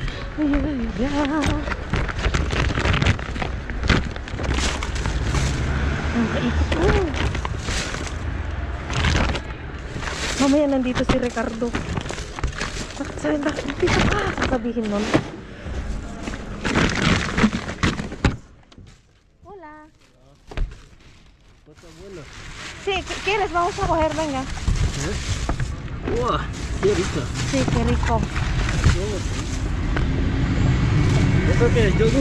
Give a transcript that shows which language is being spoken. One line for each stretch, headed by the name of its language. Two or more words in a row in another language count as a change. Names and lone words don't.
Filipino: Ang kaikot ko. Mamaya nandito si Ricardo. Bakit sa'yo dito ka? Sasabihin nun.
Spanish: Hola. Sí, ¿quieres? Vamos a coger, venga. ¡Wow! ¡Qué rico! Sí, qué rico. ¿Eso qué es? ¿Yogur?